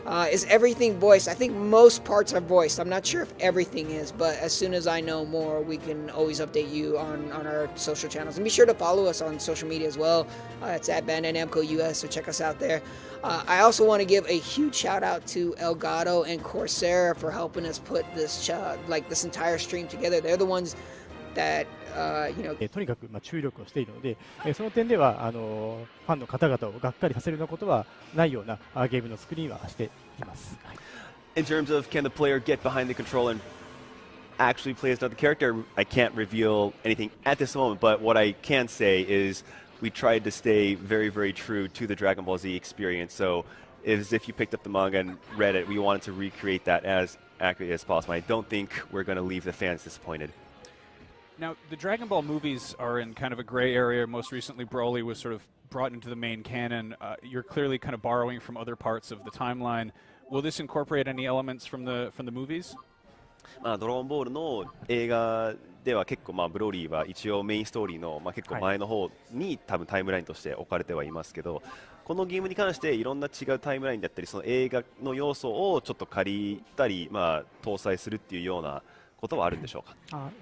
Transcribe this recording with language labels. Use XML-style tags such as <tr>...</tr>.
<en>Is everything voiced? I think most parts are voiced. I'm not sure if everything is, but as soon as I know more, we can always update you on our social channels. And be sure to follow us on social media as well. It's at Bandai Namco US, so check us out there. I also want to give a huge shout out to Elgato and Corsair for helping us put this this entire stream together. They're the ones that</en> <ja>とにかく注力をしているので、その点ではファンの方々をがっかりさせるようなことはないようなゲームの作りにはしています。</ja> <en>In terms of can the player get behind the controller and actually play as another character, I can't reveal anything at this moment, but what I can say is we tried to stay very, very true to the Dragon Ball Z experience. So as if you picked up the manga and read it, we wanted to recreate that as accurately as possible. I don't think we're going to leave the fans disappointed. Now, the Dragon Ball movies are in kind of a gray area. Most recently, Broly was sort of brought into the main canon. You're clearly kind of borrowing from other parts of the timeline. Will this incorporate any elements from the movies?</en> <ja>ドラゴンボールの映画では結構ブロリーは一応メインストーリーの結構前の方に多分タイムラインとして置かれてはいますけど、このゲームに関していろんな違うタイムラインだったりその映画の要素をちょっと借りたり搭載するっていうようなことはあるんでしょうか。</ja>